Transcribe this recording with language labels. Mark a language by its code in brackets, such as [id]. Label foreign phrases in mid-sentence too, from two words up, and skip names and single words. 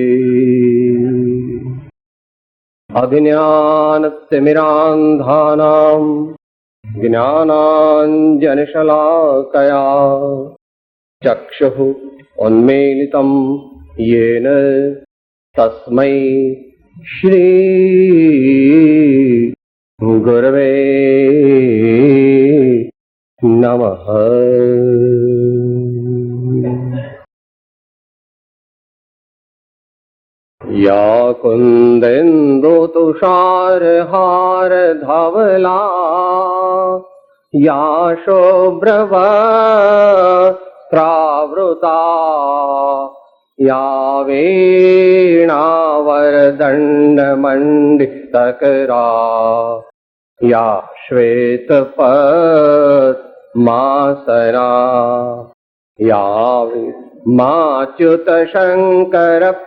[sa] अज्ञानतिमिरान्धानां ज्ञानाञ्जनशलाकया चक्षुः उन्मीलितं येन तस्मै श्री गुरवे नमः। या कुन्देन्दु तुषारहार धवला યા શોભ્રવસ્ત્રાવૃતા યા વેણાવરદંડમંડિતકરા યા શ્વેતપદ્માસના યા માચ્યુત શંકર